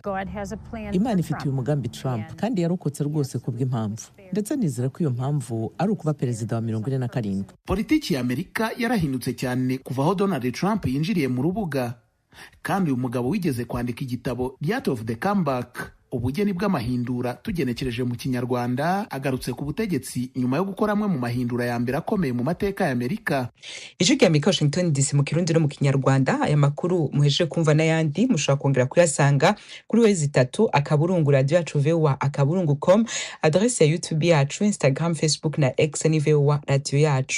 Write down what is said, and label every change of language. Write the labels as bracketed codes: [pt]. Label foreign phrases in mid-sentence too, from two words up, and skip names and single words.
[rw] Imana ifitiye umugambi Trump kandi yarokotse rwose kubw'impamvu, ndetse nizera ko iyo mpamvu ari ukuba perezida wa 47. Politiki ya Amerika yarahindutse cyane kuva aho Donald Trump yinjiriye mu rubuga, kandi uyu mugabo wigeze kwandika igitabo The Art of the Comeback, ubugeni bw'amahindura tugenekereje mu Kinyarwanda, agarutse ku butegetsi nyuma yo gukora amwe mu mahindura ya mbere akomeye mu mateka ya Amerika. [rn] Ijwi rya Amerika, Washington DC, mu Kirundi no mu Kinyarwanda. Aya makuru muhejeje kumva n'ayandi mushobora kongera kuyasanga kuri www.radio.com, adresse ya YouTube yacu, Instagram, Facebook na X ni VOA Radio yacu.